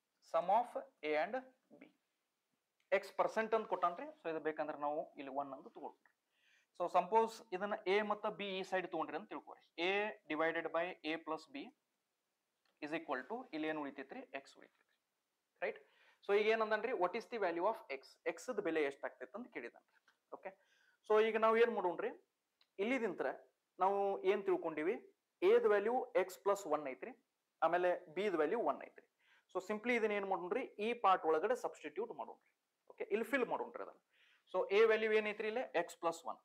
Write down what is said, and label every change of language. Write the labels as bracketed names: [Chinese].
[Kannada] sum of a and b x% ಅಂತ ಕೊಟ್ಟಾನ್ರಿ. So ಇದು ಬೇಕಂದ್ರೆ ನಾವು ಇಲ್ಲಿ 1 ಅಂತ ತಗೊಳ್ರಿ. ಸೊ ಸಪೋಸ್ ಇದನ್ನ a ಮತ್ತು b ಈ ಸೈಡ್ ತಗೊಂಡ್ರಿ ಅಂತ ತಿಳ್ಕೊರಿ. [English] a divided by a plus b is equal to, [Kannada] ಇಲ್ಲಿ ಏನು ಉಳಿತೈತ್ರಿ? x ಉಳಿತೈತ್ರಿ, right? ಸೊ ಈಗ ಏನಂದನ್ರಿ, [English] What is the value of x? [Kannada] x the ಬೆಲೆ ಎಷ್ಟಾಗ್ತೈತೆ ಅಂತ ಕೇಳಿದನ್ರಿ. ಓಕೆ, ಸೊ ಈಗ ನಾವು ಏನ್ ಮಾಡೋಣ್ರಿ, ಇಲ್ಲಿದಿಂತ್ರ ನಾವು ಏನ್ ತಿಳ್ಕೊಂಡಿವಿ? a the value x plus 1 ಐತ್ರಿ, ಆಮೇಲೆ b ದ ವ್ಯಾಲ್ಯೂ 1 ಐತ್ರಿ. ಸೊ ಸಿಂಪ್ಲಿ ಇದನ್ನ ಏನ್ ಮಾಡೋಣ್ರಿ, ಈ ಪಾರ್ಟ್ ಒಳಗಡೆ ಸಬ್ಸ್ಟಿಟ್ಯೂಟ್ ಮಾಡೋಣ್ರಿ. ಓಕೆ, ಇಲ್ಲಿ ಫಿಲ್ ಮಾಡೋಣ್ರಿ ಅದನ್ನ. So a value ಏನೈತ್ರಿ? ಇಲ್ಲಿ x plus 1.